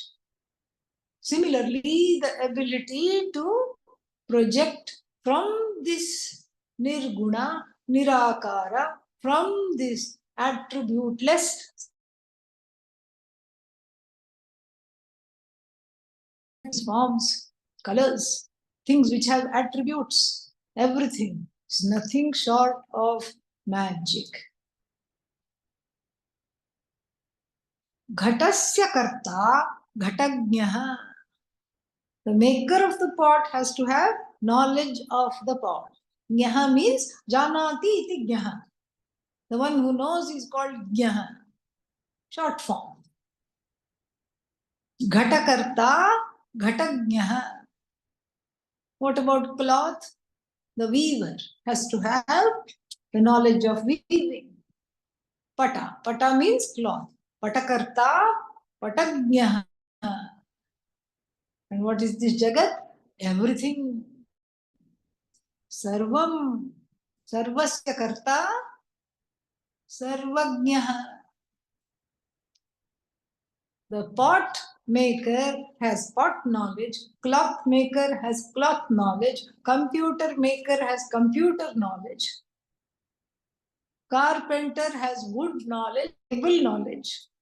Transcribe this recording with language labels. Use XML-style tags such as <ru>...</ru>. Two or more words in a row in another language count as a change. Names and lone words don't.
<en>Similarly, the ability to project from this</en> <sa>nirguna, nirakara,</sa> <en>from this attributeless forms, colors, things which have attributes, everything is nothing short of magic.</en> <sa>Ghatasya karta, ghatagnyah.</sa> <en>The maker of the pot has to have knowledge of the pot.</en> <sa>Gyaha means janati iti gyaha.</sa> <en>The one who knows is called gyaha. Short form.</en> <sa>Ghatakarta, ghatagnyah.</sa> <en>What about cloth? The weaver has to have the knowledge of weaving.</en> <sa>Pata. Pata</sa> <en>means cloth.</en> <sa>Patakarta, patagnyah.</sa> <en>And what is this Jagat? Everything.</en> <sa>Sarvam. Sarvasya karta, sarvagnyah.</sa> <en>The pot maker has pot knowledge, cloth maker has cloth knowledge, computer maker has computer knowledge, carpenter has wood knowledge, table knowledge.</en>